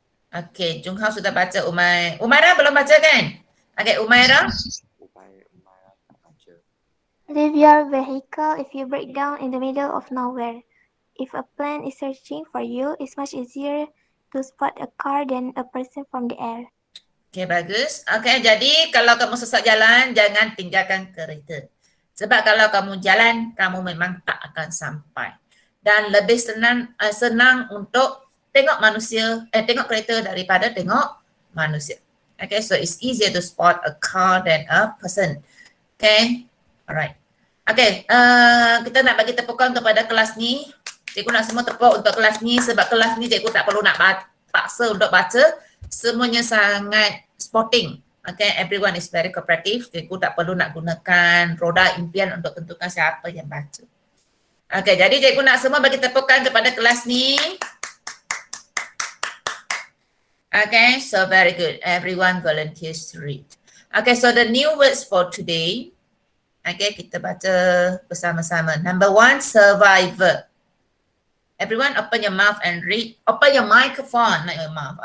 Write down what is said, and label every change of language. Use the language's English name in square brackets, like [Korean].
[Malay] Okay, Jung Hao sudah baca. Umaira belum baca kan? Okay, Umaira. [English] Leave your vehicle if you break down in the middle of nowhere. If a plane is searching for you, it's much easier to spot a car than a person from the air. [Malay] Okay, bagus. Okay, jadi kalau kamu sesat jalan, jangan tinggalkan kereta. Sebab kalau kamu jalan, kamu memang tak akan sampai. Dan lebih senang untuk tengok manusia, tengok kereta daripada tengok manusia. [English] Okay, so it's easier to spot a car than a person. [Malay] Okay, alright. Okay, kita nak bagi tepukan kepada kelas ni. Cikgu nak semua tepuk untuk kelas ni sebab kelas ni cikgu tak perlu nak paksa untuk baca. Semuanya sangat sporting. [English] Okay, everyone is very cooperative. [Malay] Cikgu tak perlu nak gunakan roda impian untuk tentukan siapa yang baca. Okay, jadi cikgu nak semua bagi tepukan kepada kelas ni. [English] Okay, so very good. Everyone volunteers to read. Okay, so the new words for today. [Malay] Okay, kita baca bersama-sama. [English] Number 1, survivor. Everyone open your mouth and read. Open your microphone, not your mouth.